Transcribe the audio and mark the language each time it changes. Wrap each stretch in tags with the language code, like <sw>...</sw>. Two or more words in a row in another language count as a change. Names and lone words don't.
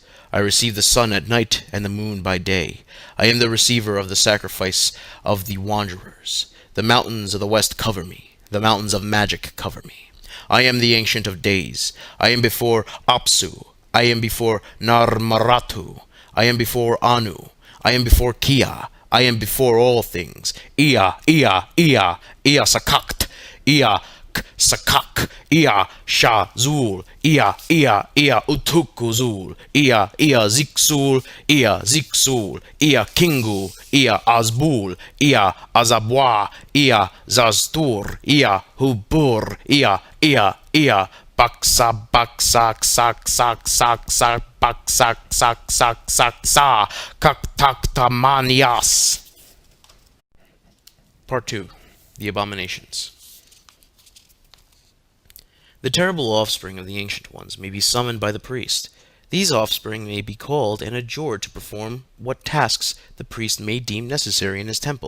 <en>I receive the sun at night and the moon by day. I am the receiver of the sacrifice of the wanderers. The mountains of the west cover me. The mountains of magic cover me. I am the Ancient of Days. I am before Apsu. I am before Narmaratu. I am before Anu. I am before Kia. I am before all things. Ea, Ea, Ea, Ea Sakakt, Ea Sakak, Ea Shazul, Ea, Ea, Ea Utukuzul, Ea, Ea Ziksul, Ea Ziksul, Ea Kingu, Ea Azbul, Ea Azabwa, Ea Zaztur, Ea Hubur, Ea, Ea, Ea Baksa baksak sak sak sak sak baksak sak sak sak sa kaktaktamanias. Part 2. The Abominations. The terrible offspring of the Ancient Ones may be summoned by the priest. These offspring may be called and adjured to perform what tasks the priest may deem necessary in his temple.</en>